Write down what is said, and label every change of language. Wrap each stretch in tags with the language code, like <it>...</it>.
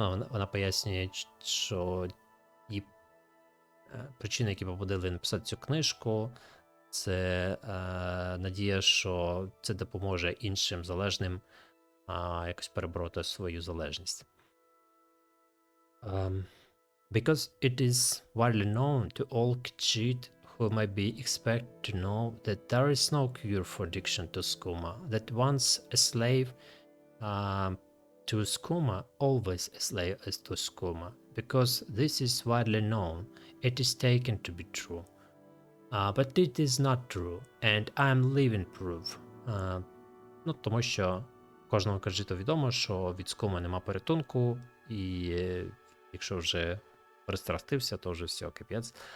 <uk>Вона пояснює, що причини, які побудили написати цю книжку, це надія, що це допоможе іншим залежним якось перебороти свою залежність.</uk> <en>Because it is widely known to all Khajiit who might be expected to know that there is no cure for addiction to skooma, that once a slave to skooma, always a slave to skooma. Because this is widely known, it is taken to be true. But it is not true, and I am living proof.</en> <uk>Тому що кожному Каджиту відомо, що від скуми нема порятунку, і якщо вже пристрастився, то вже все, капець.</uk>